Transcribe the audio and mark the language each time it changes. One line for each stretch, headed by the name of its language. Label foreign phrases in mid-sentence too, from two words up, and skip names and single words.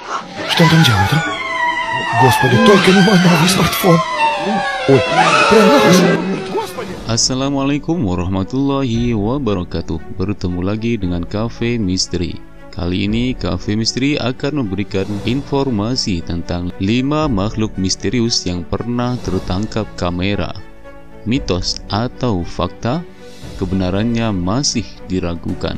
Russian: Что он там делает, а? Господи, только не мой новый смартфон. Ой, прям Господи.
Arabic: السلام عليكم ورحمة الله وبركاته.
Indonesian: Bertemu lagi dengan Cafe Misteri. Kali ini Cafe Misteri akan memberikan informasi tentang 5 makhluk misterius yang pernah tertangkap kamera. Mitos atau fakta, kebenarannya masih diragukan.